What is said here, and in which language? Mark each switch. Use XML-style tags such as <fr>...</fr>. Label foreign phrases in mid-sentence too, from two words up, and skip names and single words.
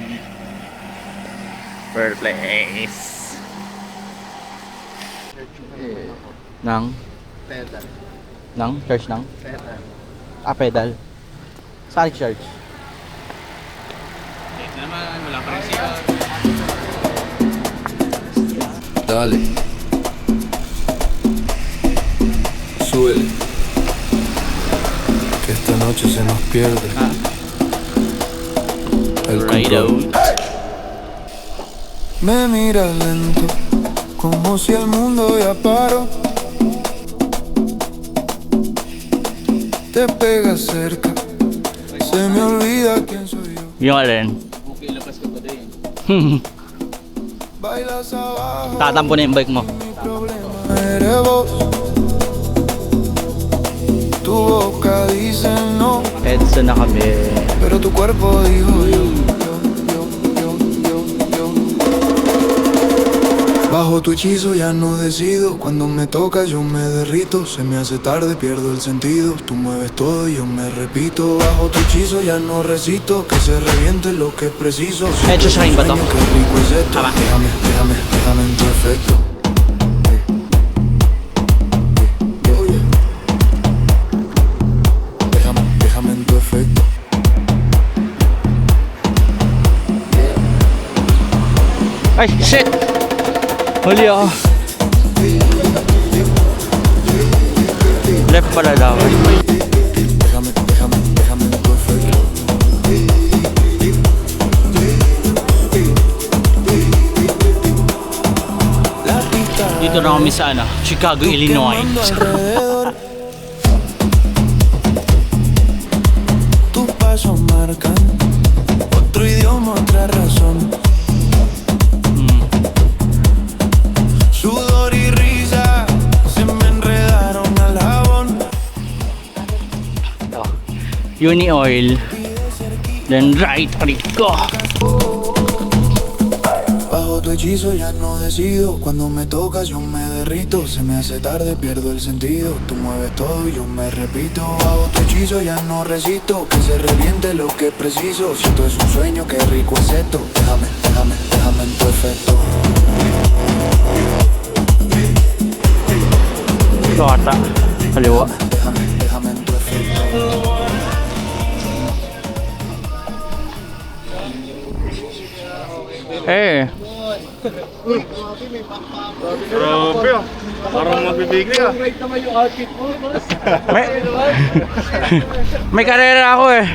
<en>First place. Nang?</en> <tl>Pedal. Nang? Charge nang? Pedal. Pedal. Saan charge? Ito naman, wala pa rin siya.</tl> <es>Dale. Súbele. Que esta noche se nos pierde el control. Me miras lento, como si el mundo ya paró. Te pegas cerca, se me olvida quién soy yo.</es> <tl>Yung alin? Okay, labas ka pa din.</tl> <es>Bailas abajo,</es> <tl>Tatampo na yung bike mo.</tl> <es>mi problema eres vos. Tu boca dice no,</es> <tl>Edsa na kami.</tl> <es>pero tu cuerpo dijo yo. Bajo tu hechizo ya no decido. Cuando me tocas yo me derrito. Se me hace tarde, pierdo el sentido. Tú mueves todo y yo me repito. Bajo tu hechizo ya no resisto. Que se reviente lo que es preciso.</es> <tl>Hecho siya rin ba to?</tl> <es>Qué rico es esto.</es> <tl>Tama.</tl> <es>Déjame en tu efecto. Déjame en tu efecto.</es> <en>Ay, shit!</en> <tl>Huli ako. Left pala daw.</tl> <es>Déjame en tu efecto.</es> <tl>Dito na kami sa Chicago, Illinois.</tl> <es>Alrededor. Tus pasos marcan otro idioma, otra razón. Sudor y risa se me enredaron al jabón.</es> <en>Uni oil. Then right rico.</en> <es>Bajo tu hechizo ya no decido. Cuando me tocas yo me derrito. Se me hace tarde, pierdo el sentido. Tú mueves todo y yo me repito. Bajo tu hechizo ya no resisto. Que se reviente lo que es preciso. Si esto es un sueño, qué rico es esto. Déjame en tu efecto.</es> <tl>Ito ata. Kaliwa.</tl> <es>Déjame en tu efecto. Eh.</es> <tl>Grabe ah. Parang magbibigay ka. Right naman yung outfit mo. May, may karera ako eh.</tl>